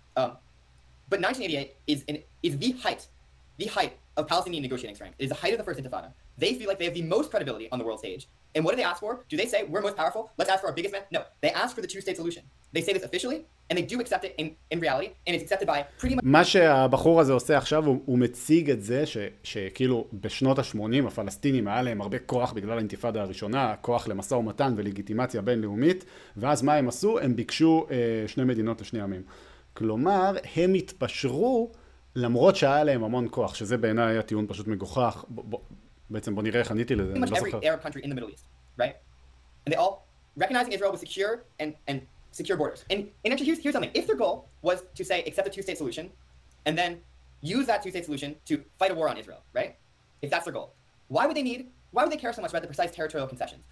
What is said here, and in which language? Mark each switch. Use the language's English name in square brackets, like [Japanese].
[English] But 1988 is the height of Palestinian negotiating strength. It is the height of the First Intifada. They feel like they have the most credibility on the world stage. And what do they ask for? Do they say, we're most powerful, let's ask for our biggest man? No, they ask for the two-state solution. They say this officially, and they do accept it in reality, and it's accepted by pretty much... [Hebrew] מה שהבחור הזה עושה עכשיו, הוא מציג את זה שכאילו בשנות ה-80 הפלסטינים היה להם הרבה כוח בגלל האינתיפאדה הראשונה, כוח למשא ומתן ולגיטימציה בינלאומית, ואז מה הם עשו? הם ביקשו שני מדינות לשני עמים. כלומר, הם התפשרו למרות שהיה להם המון כוח, שזה בעיניי היה טיעון פשוט מגוחך. בעצם בוא נראה איך עניתי לזה. [English] Pretty much every Arab country in the Middle East, right? And they all recognizing Israel with secure and secure borders. And actually, here's something. If their goal was to say accept a two-state solution, and then use that two-state solution to fight a war on Israel, right? If that's their goal, why would they care so much about the precise territorial concessions?